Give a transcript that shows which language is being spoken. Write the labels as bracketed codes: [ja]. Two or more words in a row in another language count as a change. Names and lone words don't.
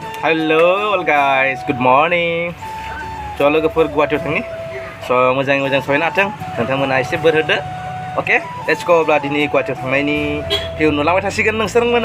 [en] Hello all guys, good morning. [brx] So लोगोफोर गुवाहाटीयाव थांनि. So मोजाङै सहैनो हाथों. नोंथांमोना एसे बोर होदो. [en] Okay, let's go. [brx] अब्ला दिनै गुवाहाटीयाव थांनायनि भिउ नुलांबाय थासिगोन नोंसोरमोना.